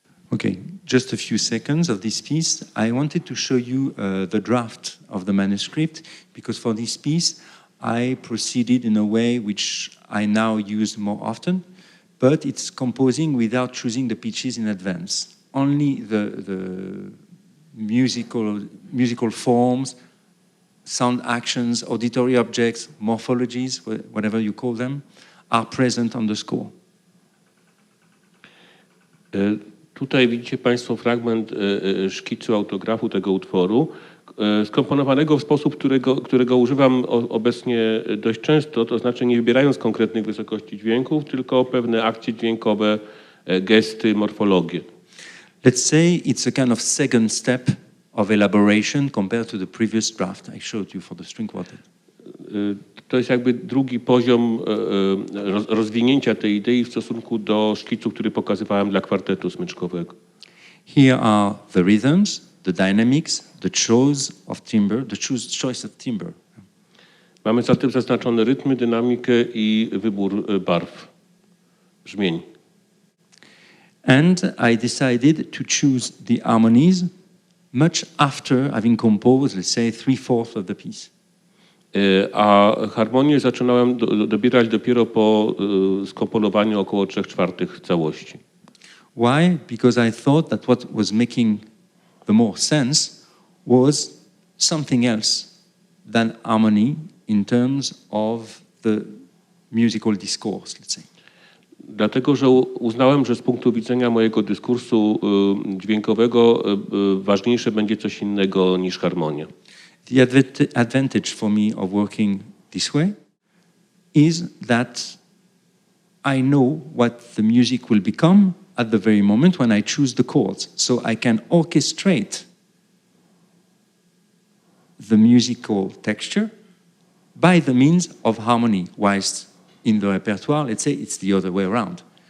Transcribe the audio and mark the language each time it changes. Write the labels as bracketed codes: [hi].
[en] Okay, just a few seconds of this piece. I wanted to show you the draft of the manuscript, because for this piece I proceeded in a way which I now use more often, but it's composing without choosing the pitches in advance. Only the musical forms, sound actions, auditory objects, morphologies, whatever you call them, are present on the score. [pl] Tutaj widzicie Państwo fragment szkicu autografu tego utworu, skomponowanego w sposób, którego używam obecnie dość często, to znaczy nie wybierając konkretnych wysokości dźwięków, tylko pewne akcje dźwiękowe, gesty, morfologię. [en] Let's say it's a kind of second step of elaboration compared to the previous draft I showed you for the string quartet. [pl] To jest jakby drugi poziom rozwinięcia tej idei w stosunku do szkicu, który pokazywałem dla kwartetu smyczkowego. [en] Here are the rhythms, the dynamics, the choice of timbre. [pl] Mamy zatem zaznaczone rytmy, dynamikę i wybór barw, brzmień. [en] And I decided to choose the harmonies much after having composed, let's say, 3/4 of the piece. [pl] A harmonię zaczynałem dobierać dopiero po skomponowaniu około 3/4 całości. [en] Why? Because I thought that what was making the more sense was something else than harmony in terms of the musical discourse, let's say. [pl] Dlatego, że uznałem, że z punktu widzenia mojego dyskursu dźwiękowego ważniejsze będzie coś innego niż harmonia. [en] The advantage for me of working this way is that I know what the music will become at the very moment when I choose the chords. So I can orchestrate the musical texture by the means of harmony, whilst in the repertoire, let's say it's the other way around.